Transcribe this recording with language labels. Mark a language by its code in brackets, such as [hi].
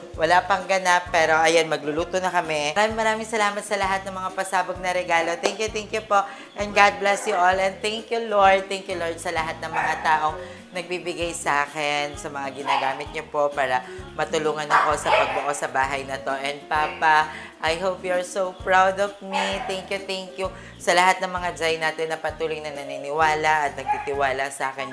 [tl] Wala pang ganap, pero ayan, magluluto na kami. Maraming salamat sa lahat ng mga pasabog na regalo. [en] Thank you [tl] po. [en] And God bless you all. And thank you, Lord. [tl] Thank you, Lord, sa lahat ng mga taong nagbibigay sa akin, sa mga ginagamit niyo po para matulungan ako sa pagbuo sa bahay na to. [en] And Papa, I hope you're so proud of me. Thank you [tl] sa lahat ng mga Jai natin na patuloy na naniniwala at nagtitiwala sa akin.